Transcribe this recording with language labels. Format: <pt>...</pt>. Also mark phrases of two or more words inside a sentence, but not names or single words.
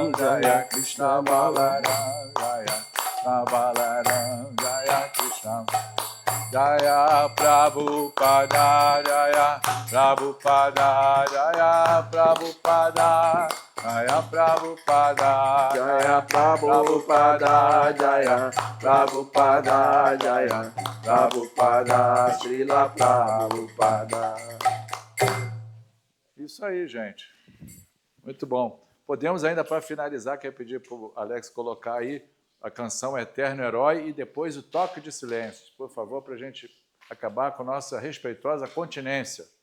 <sa>Jaya Krishna Balaram, Jaya Krishna Balaram, Jaya Krishna, Jaya Prabhupada, Jaya Prabhupada, Jaya Prabhupada, Jaya Prabhupada, Jaya Prabhupada, Jaya Prabhupada, Jaya Prabhupada, Srila Prabhupada.</sa> <pt>Isso aí, gente. Muito bom. Podemos ainda, para finalizar, quer pedir para o Alex colocar aí a canção Eterno Herói e depois o toque de silêncio, por favor, para a gente acabar com nossa respeitosa continência.</pt>